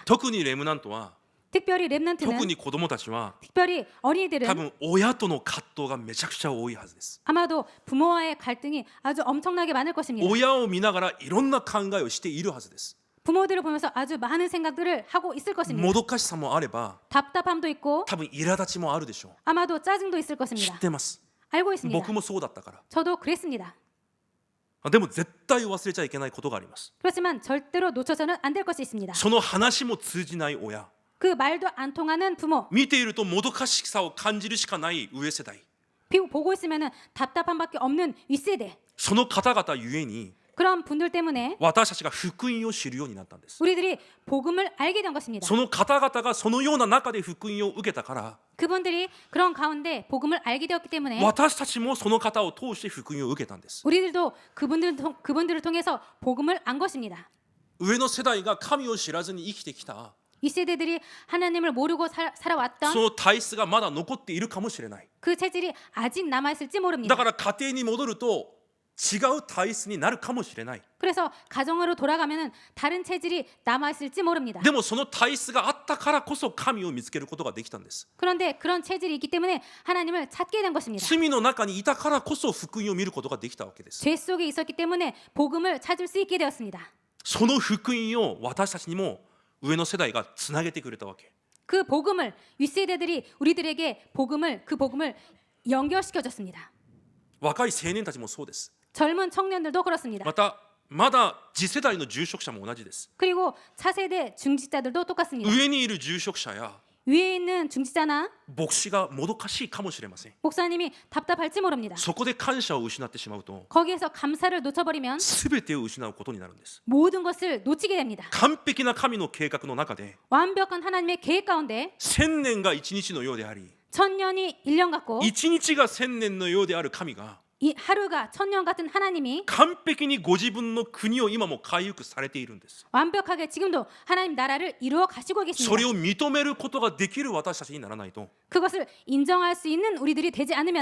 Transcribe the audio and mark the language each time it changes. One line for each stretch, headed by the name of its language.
Japanese: 特にレムナントは
Korean: 특별히 랩런트는
Japanese: 特に子供たちは
Korean: 특별히
Japanese: 多
Korean: 어린이들은
Japanese: 分親との葛藤がめちゃくちゃ多いはずです
Korean: 아마도 부모와의 갈등이 아주 엄청나게 많을 것입니다.
Japanese: 親を見ながらいろんな考えをしているはずです
Korean: 부모들을 보면서 아주 많은 생각들을 하고 있을 것입니다.
Japanese: もどかしさもあれば
Korean: 답답함도 있고
Japanese: 多分苛立ちもあるでしょ
Korean: 아마도 짜증도 있을
Japanese: う知
Korean: 것입니다.
Japanese: ってます
Korean: 알고 있습니다.
Japanese: 僕もそうだったから
Korean: 저도 그랬습니다.
Japanese: でも絶対忘れちゃいけないことがあります
Korean: 그렇지만 절대로 놓쳐서는 안 될 것이 있습니다.
Japanese: その話も通じない親
Korean: 그 말도 안 통하는 부모,
Japanese: 見ているともどかしさを感じるしかない上世代
Korean: 보고 있으면은 답답함밖에 없는 윗세대.
Japanese: その方々ゆえに
Korean: 그런 분들 때문에
Japanese: 私たちが福音を知るようになったんです
Korean: 우리들이 복음을 알게 된 것입니다.
Japanese: その方々がそのような中で福音を受けたから
Korean: 그분들이 그런 가운데 복음을 알게 되었기 때문에
Japanese: 私たちもその方を通して福音を受けたんです
Korean: 우리들도 그분들을 통해서 복음을 안 것입니다.
Japanese: 上の世代が神を知らずに生きてきた
Korean: 이 세대들이 하나님을 모르고 살아왔던
Japanese: その体質がまだ残っているかもしれない
Korean: 그 체질이 아직 남아있을지
Japanese: だ
Korean: 모릅니다.
Japanese: から家庭に戻ると違う体質になるかもしれない
Korean: 그래서 가정으로 돌아가면은 다른 체질이 남아있을지 모릅니다.
Japanese: でもその体質があったからこそ神を見つけることができたんです
Korean: 그런데 그런 체질이 있기 때문에 하나님을 찾게 된 것입니다.
Japanese: 罪の中にいたからこそ福音を見ることができたわけです
Korean: 죄 속에 있었기 때문에 복음을 찾을 수 있게 되었습니다.
Japanese: その福音を私たちにも上の世代がつなげてくれたわけ
Korean: 그 복음을 윗세대들이 우리들에게 그 복음을 연결시켜 줬습니다.
Japanese: 若い青年たちもそうです
Korean: 젊은 청년들도 그렇습니다.
Japanese: まだ次世代の住職者も同じです
Korean: 그리고 차세대 중직자들도 똑같습니다.
Japanese: 上にいる住職者や
Korean: 위에 있는 중직자나
Japanese: 牧師がもどかしいかもしれません
Korean: 목사님이 답답할지 모릅니다.
Japanese: そこで感謝を失ってしまうと
Korean: 거기에서 감사를 놓쳐버리면
Japanese: 全てを失うことになるんです
Korean: 모든 것을 놓치게 됩니다.
Japanese: 完璧な神の計画の中で
Korean: 완벽한 하나님의 계획 가운데
Japanese: 1000年が1日のようであり
Korean: 천년이 1년 같고
Japanese: 1日が1000年のようである神が
Korean: 이 하루가 천년 같은 하나님이
Japanese: 完璧にご自分の国を今も回復されているんです
Korean: 완벽하게 지금도 하나님 나라를 이루어 가시고
Japanese: それ
Korean: 계십니다.
Japanese: を認めることができる私たちにならないと
Korean: 그것을 인정할 수 있는 우리들이 되지 않으면